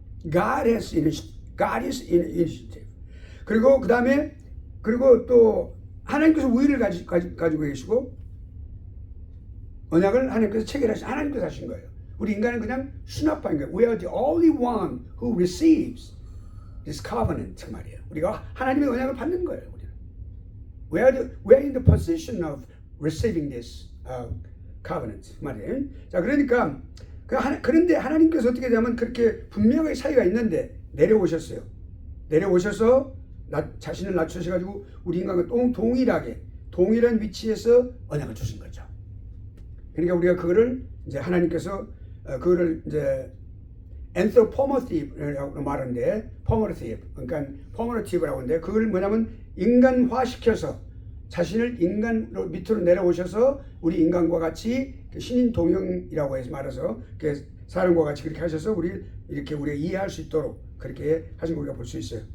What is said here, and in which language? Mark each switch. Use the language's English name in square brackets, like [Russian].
[English] God is initiative. [Korean] 그리고 그 다음에 또 하나님께서 우위를 가지고 계시고 언약을 하나님께서 체결하신 하나님께서 하신 거예요. 우리 인간은 그냥 수납한 거예요. [English] We are the only one who receives this covenant [Korean] 말이에요. 우리가 하나님의 언약을 받는 거예요. [English] We are in the position of receiving this covenant [Korean] 말이에요. 자, 그러니까 그런데 하나님께서 어떻게 되냐면 그렇게 분명하게 차이가 있는데 내려오셨어요. 내려오셔서 자신을 낮추셔가지고 우리 인간과 동일한 위치에서 언약을 주신 거죠. 그러니까 우리가 그거를 이제 하나님께서 그거를 이제 anthropomorphism이라고 말하는데 그러니까 formativ라고 하는데 그걸 뭐냐면 인간화시켜서 자신을 인간으로 밑으로 내려오셔서 우리 인간과 같이 신인 동형이라고 해서 말해서 사람과 같이 그렇게 하셔서 우리가 이해할 수 있도록 그렇게 하신 거 우리가 볼 수 있어요.